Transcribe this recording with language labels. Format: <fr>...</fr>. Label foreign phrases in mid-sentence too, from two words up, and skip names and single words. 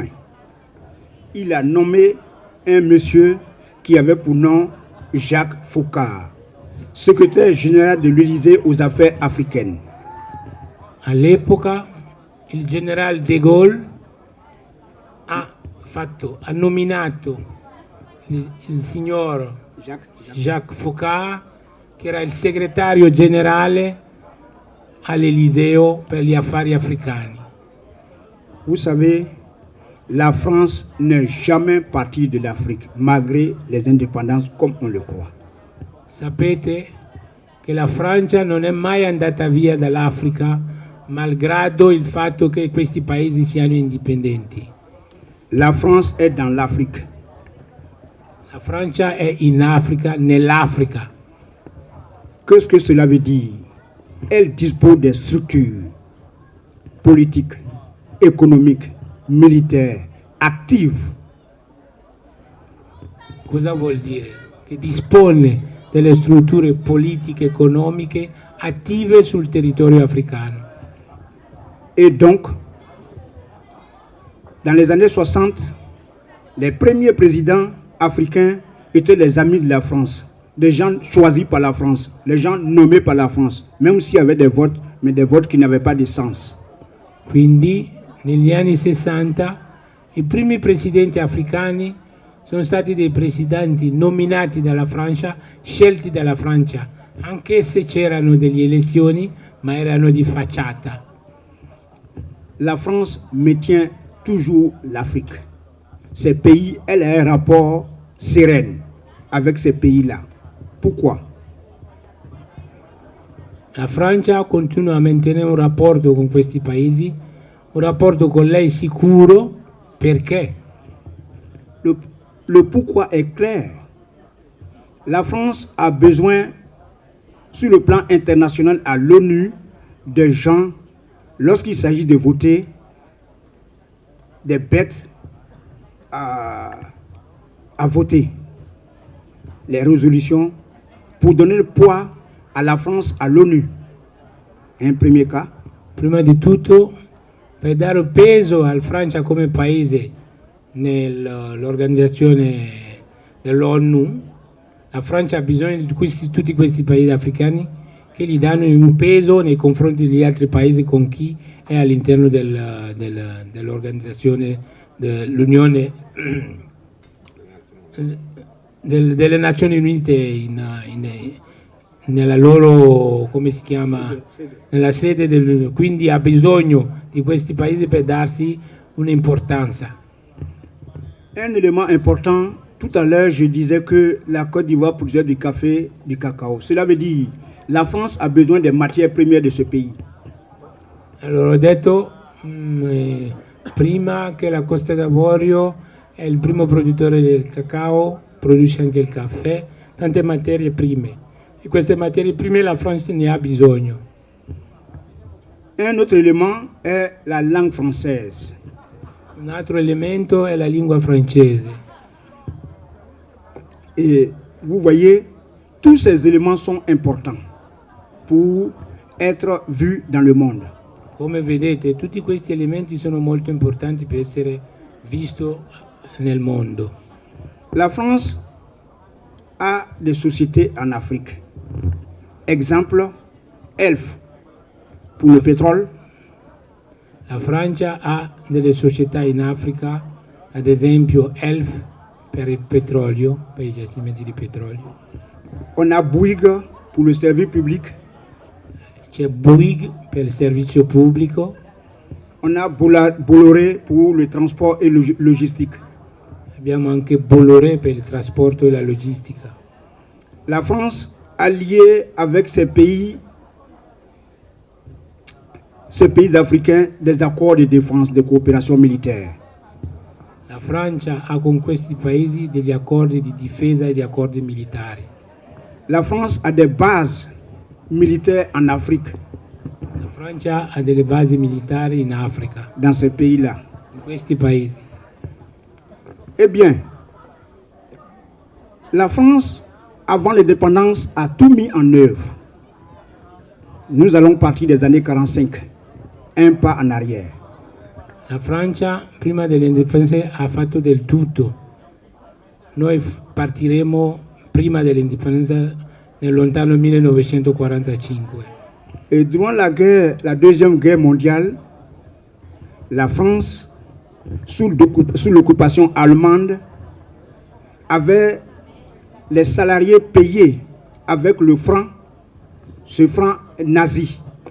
<fr>Il a nommé un monsieur qui avait pour nom Jacques Foccart, secrétaire général de l'Élysée aux affaires africaines.</fr> <it>All'epoca il generale de Gaulle ha nominato il signor Jacques Foccart, che era il segretario generale all'Eliseo per gli affari africani.</it> <fr>Vous savez, la France n'est jamais partie de l'Afrique, malgré les indépendances comme on le croit.</fr> <it>Sapete che la Francia non è mai andata via dall'Africa, malgrado il fatto che questi paesi siano indipendenti.</it> <fr>La France est dans l'Afrique.</fr> <it>La Francia è in Africa, nell'Africa.</it> <fr>Qu'est-ce que cela veut dire? Elle dispose des structures politiques, économiques, militaires, actives.</fr> <it>Cosa vuol dire? Che dispone delle strutture politiche, economiche attive sul territorio africano.</it> <fr>Et donc, dans les années 60, les premiers présidents africains étaient les amis de la France. Des gens choisis par la France, les gens nommés par la France, même s'il y avait des votes, mais des votes qui n'avaient pas de sens.</fr> <it>Quindi, negli anni 60, i primi presidenti africani sono stati dei presidenti nominati dalla Francia, scelti dalla Francia, anche se c'erano delle elezioni, ma erano di facciata.</it> <fr>La France maintient toujours l'Afrique. Ces pays, elle a un rapport serein avec ces pays-là. Pourquoi?</fr> <it>La Francia continua a mantenere un rapporto con questi paesi, un rapporto con lei sicuro, perché?</it> <fr>Le pourquoi est clair. La France a besoin, sur le plan international à l'ONU, de gens, lorsqu'il s'agit de voter, des bêtes à voter les résolutions pour donner le poids à la France à l'ONU. Un premier cas.</fr> <it>Prima di tutto, per dare peso al Francia come paese nell'organizzazione dell'ONU, la Francia ha bisogno di tutti questi paesi africani che gli danno un peso nei confronti degli altri paesi con chi è all'interno dell'organizzazione dell'Unione delle Nazioni Unite nella loro, come si chiama, nella sede quindi ha bisogno di questi paesi per darsi un'importanza.</it> <fr>Un élément important, tout à l'heure je disais que la Côte d'Ivoire produisait du café, du cacao. Cela veut dire la France a besoin des matières premières de ce pays.</fr> <it>Allora ho detto prima che la Costa d'Avorio è il primo produttore del cacao, produce anche il caffè, tante materie prime. E queste materie prime la Francia ne ha bisogno.</it> <fr>Un autre élément est la langue française.</fr> <it>Un altro elemento è la lingua francese.</it> <fr>Et vous voyez, tous ces éléments sont importants pour être vus dans le monde.</fr> <it>Come vedete, tutti questi elementi sono molto importanti per essere visto nel mondo.</it> <fr>La France a des sociétés en Afrique. Exemple, Elf pour le pétrole.</fr> <it>La Francia ha delle società in Africa, ad esempio Elf per il petrolio, per i giacimenti di petrolio.</it> <fr>On a Bouygues pour le service public.</fr> <it>C'è Bouygues per il servizio pubblico.</it> <fr>On a Bolloré pour le transport et logistique.</fr> <it>Abbiamo anche Bolloré per il trasporto e la logistica.</it> <fr>La France a lié avec ces pays africains des accords de défense, de coopération militaire.</fr> <it>La Francia ha con questi paesi degli accordi di difesa e di accordi militari.</it> <fr>La France a des bases militaires en Afrique.</fr> <it>La Francia ha delle basi militari in Africa.</it> <fr>Dans ces pays-là.</fr> <it>In questi paesi.</it> <fr>Eh bien, la France, avant l'indépendance, a tout mis en œuvre. Nous allons partir des années 45. un pas en arrière.</fr> <it>La Francia prima dell'indipendenza ha fatto del tutto. Noi partiremo prima dell'indipendenza nel lontano 1945.</it> <fr>Et durant la Deuxième Guerre mondiale, la France, sous l'occupation allemande, avait les salariés payés avec le franc, ce franc nazi.</fr>